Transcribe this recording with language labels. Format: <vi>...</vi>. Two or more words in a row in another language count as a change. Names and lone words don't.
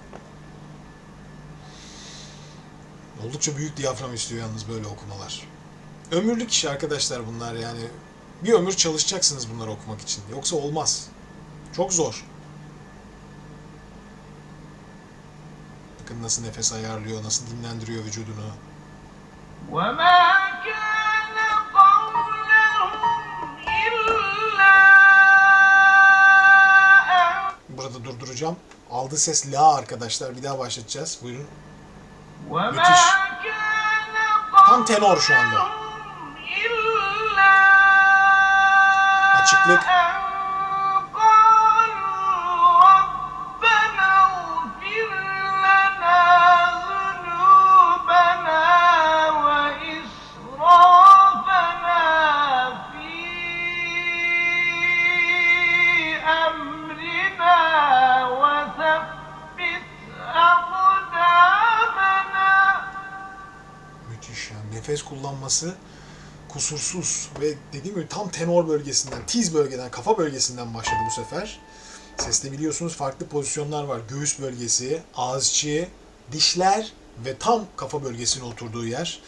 <tr>Oldukça büyük diyafram istiyor yalnız böyle okumalar. Ömürlük iş arkadaşlar bunlar yani. Bir ömür çalışacaksınız bunları okumak için. Yoksa olmaz. Çok zor. Bakın nasıl nefes ayarlıyor, nasıl dinlendiriyor vücudunu.</tr> <ar>وَمَا كَانَ قَوْلَهُمْ إِلَّا أَنْ</ar> <tr>Burada durduracağım. Aldığı ses la arkadaşlar. Bir daha başlatacağız. Buyurun.</tr> <ar>وَمَا</ar> <tr>Müthiş.</tr> <ar>كَانَ</ar> <tr>Tam tenor şu anda.</tr> <ar>قَوْلَهُمْ إِلَّا</ar> <tr>Açıklık.</tr> <ar>أَنْ قَالُوا رَبَّنَا اغْفِرْ لَنَا ذُنُوبَنَا وَإِسْرَافَنَا فِي أَمْرِنَا وَثَبِّتْ أَقْدَامَنَا</ar> <tr>nefes kullanması kusursuz ve dediğim gibi tam tenor bölgesinden, tiz bölgeden, kafa bölgesinden başladı bu sefer. Seste biliyorsunuz farklı pozisyonlar var. Göğüs bölgesi, ağızçı, dişler ve tam kafa bölgesine oturduğu yer.</tr>